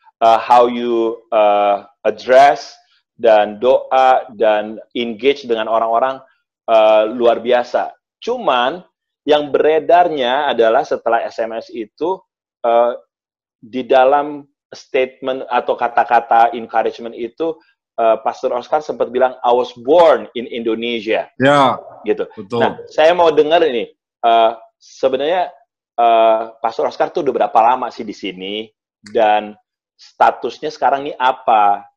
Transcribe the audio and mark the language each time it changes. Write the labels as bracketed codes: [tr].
[en] How you address [id] dan doa dan engage dengan orang-orang luar biasa. Cuman yang beredarnya adalah setelah SMS itu di dalam statement atau kata-kata encouragement itu Pastor Oscar sempat bilang [en] I was born in Indonesia. [id] Ya, Gitu. betul. Nah, saya mau dengar ini. Sebenarnya Pastor Oscar tuh udah berapa lama sih di sini dan statusnya sekarang ini apa?